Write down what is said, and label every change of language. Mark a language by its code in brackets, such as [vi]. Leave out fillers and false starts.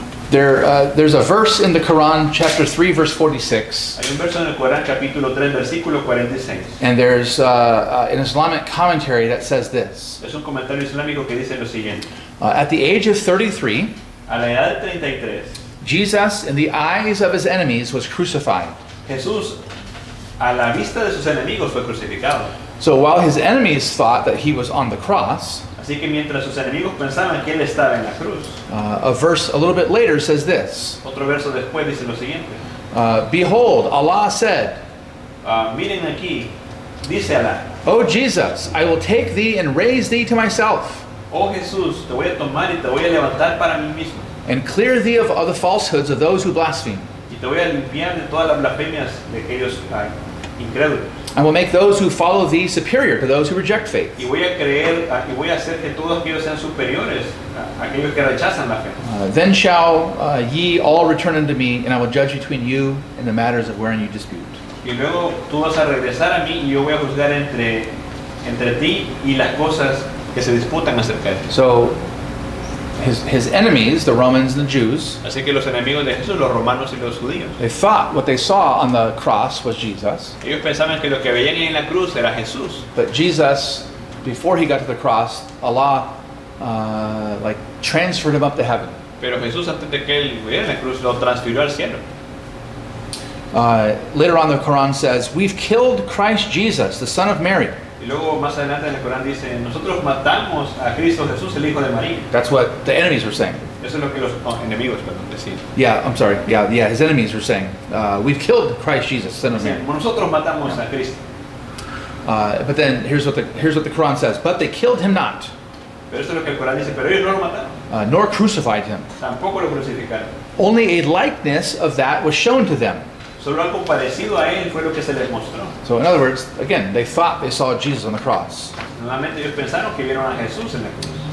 [en] There's a verse in the Quran, chapter 3, verse 46, [es] Hay un verso en el Corán, capítulo 3, versículo 46. [en] and there's an Islamic commentary that says this: [es] Es un comentario islámico que dice lo siguiente. [en] at the age of 33, [es] A la edad de 33, [en] Jesus, in the eyes of his enemies, was crucified. [es] Jesús, a la vista de sus enemigos, fue crucificado. [en] So while his enemies thought that he was on the cross, [es] Así que mientras sus enemigos pensaban que él estaba en la cruz, [en] A verse a little bit later says this. [es] otro verso después dice lo siguiente. [en] Behold, Allah said, [es] Miren aquí, dice Alá, [en] O Jesus, I will take thee and raise thee to myself, [es] oh Jesús, te voy a tomar y te voy a levantar para mí mismo. [en] and clear thee of the falsehoods of those who blaspheme. [es] Y te voy a limpiar de todas las blasfemias de aquellos incrédulos. [en] I will make those who follow thee superior to those who reject faith. [es] Y voy a creer, y voy a hacer que todos aquellos sean superiores a aquellos que rechazan la fe. [en] Then shall ye all return unto me, and I will judge between you in the matters of wherein you dispute. [es] Y luego tú vas a regresar a mí y yo voy a juzgar entre ti y las cosas que se disputan acerca de ti. [en] So his enemies, the Romans and the Jews, [es] Así que los enemigos de Jesús, los romanos y los judíos, [en] they thought what they saw on the cross was Jesus. [es] ellos pensaban que lo que veían en la cruz era Jesús. [en] But Jesus, before he got to the cross, Allah like transferred him up to heaven. [es] Pero Jesús, antes de que él viera en la cruz, lo transfirió al cielo. [en] Later on, the Quran says, "We've killed Christ Jesus, the son of Mary." [es] Y luego más adelante en el Corán dice, nosotros matamos a Cristo Jesús, el Hijo de María. [en] That's what the enemies were saying. [es] Eso es lo que los enemigos decían. [en] Yeah, I'm sorry. Yeah, his enemies were saying, "We've killed Christ Jesus, son of Mary." [es] Decían, nosotros matamos a Cristo. [en] But then here's what the Quran says: "But they killed him not, [es] Pero eso es lo que el Corán dice, pero ellos no lo mataron, [en] nor crucified him. [es] tampoco lo crucificaron. [en] Only a likeness of that was shown to them." [es] Solo algo parecido a él fue lo que se les mostró. [en] So in other words, again, they thought they saw Jesus on the cross. [es] Nuevamente ellos pensaron que vieron a Jesús en la cruz.